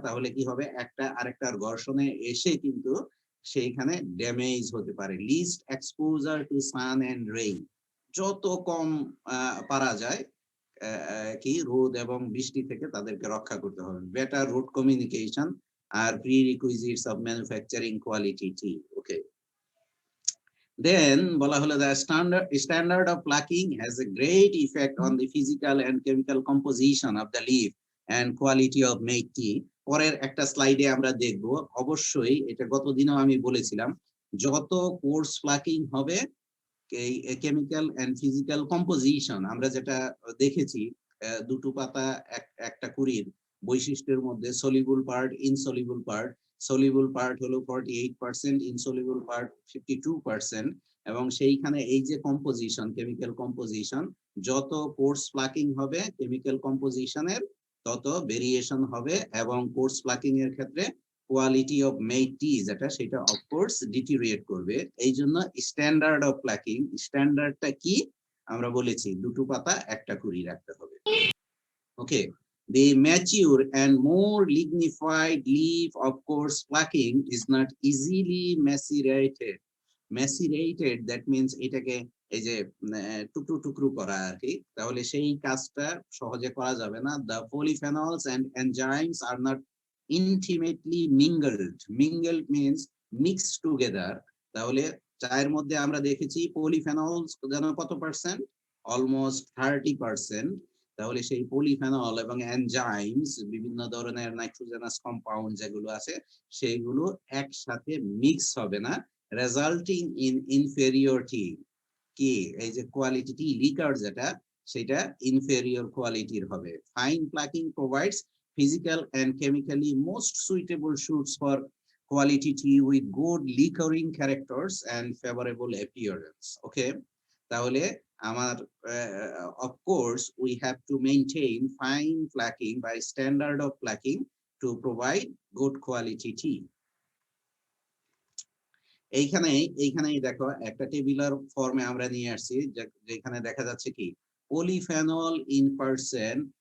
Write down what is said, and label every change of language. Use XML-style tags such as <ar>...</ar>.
<bn>তাহলে কি হবে, একটা আরেকটার ঘর্ষণে এসে কিন্তু সেইখানে ড্যামেজ হতে পারে।</bn> <en>least exposure to sun and rain,</en> <bn>যত কম পারা যায় কি রোদ এবং বৃষ্টি থেকে তাদেরকে রক্ষা করতে হবে।</bn> <en>Better road communication আর prerequisites of manufacturing quality tea. Okay, then</en> <bn>বলা হলো</bn> <en>the standard of plucking has a great effect on the physical and chemical composition of the leaf and quality of made tea.</en> <bn>পরের একটা স্লাইডে আমরা দেখব, অবশ্যই এটা গত দিনও আমি বলেছিলাম, যত কোর্স প্লাকিং হবে কেমিক্যাল এন্ড ফিজিক্যাল কম্পোজিশন আমরা যেটা দেখেছি দুটো পাতা একটা কুড়ির বৈশিষ্ট্যের মধ্যে soluble part, insoluble part, soluble part হলো 48%, ইনসলিবল পার্ট 52%, এবং সেইখানে এই যে কম্পোজিশন, কেমিক্যাল কম্পোজিশন, যত কোর্স প্লাকিং হবে কেমিক্যাল কম্পোজিশনের তত ভেরিয়েশন হবে, এবং কোর্স প্লাকিং এর ক্ষেত্রে কোয়ালিটি অফ মেড টি যেটা সেটা অফকোর্স ডিটেরিয়েট করবে। এই জন্য স্ট্যান্ডার্ড অফ প্লাকিং, স্ট্যান্ডার্ডটা কি আমরা বলেছি দুটো পাতা একটা কুড়ি রাখতে হবে।</bn> <en>Okay, the mature and more lignified leaf of course plucking is not easily macerated. Macerated that means</en> <bn>এটাকে এই যে টুকরো টুকরো করা আর কি, তাহলে সেই কাজটা সহজে করা যাবে না।</bn> <en>The polyphenols and enzymes are not intimately mingled. Mingled means mixed together.</en> <bn>তাহলে চায়ের মধ্যে আমরা দেখেছি পলিফেনলস যেন কত পার্সেন্ট, অলমোস্ট 30%। তাহলে সেই পলিফেনল এবং এনজাইমস বিভিন্ন ধরনের নাইট্রোজেনাস কম্পাউন্ড যেগুলো আছে সেইগুলো একসাথে মিক্স হবে না,</bn> <en>Resulting in inferiority.</en> <bn>কি এই যে কোয়ালিটি লিকার যেটা সেটা ইনফেরিয়র কোয়ালিটির হবে।</bn> <en>Fine plucking provides physical and chemically most suitable shoots for quality tea with good liquoring characters and favorable appearance. Okay,</en> <bn>তাহলে আমার</bn> <en>of course we have to maintain fine plucking by standard of plucking to provide good quality tea.</en> <bn>এইখানেই দেখো একটা টেবিলার ফর্মে আমরা নিয়ে আসছি যেখানে দেখা যাচ্ছে কি পলিফেনল ইন পার্সেন্ট।</bn>